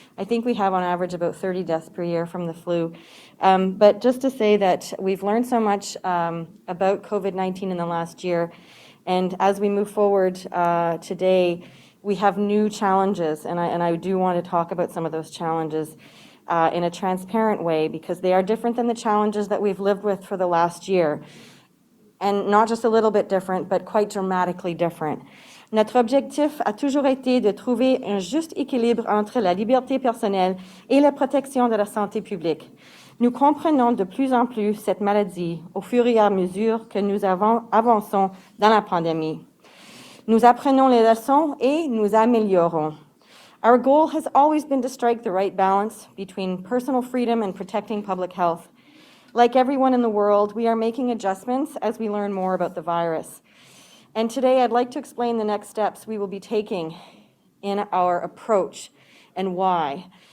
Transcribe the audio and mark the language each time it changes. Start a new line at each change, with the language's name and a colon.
English: I think we have on average about 30 deaths per year from the flu. But just to say that we've learned so much about COVID-19 in the last year, and as we move forward today, we have new challenges, and I do want to talk about some of those challenges in a transparent way, because they are different than the challenges that we've lived with for the last year. And not just a little bit different, but quite dramatically different.
French: Notre objectif a toujours été de trouver un juste équilibre entre la liberté personnelle et la protection de la santé publique. Nous comprenons de plus en plus cette maladie au fur et à mesure que nous avançons dans la pandémie. Nous apprenons les leçons et nous améliorons.
English: Our goal has always been to strike the right balance between personal freedom and protecting public health. Like everyone in the world, we are making adjustments as we learn more about the virus. And today I'd like to explain the next steps we will be taking in our approach and why.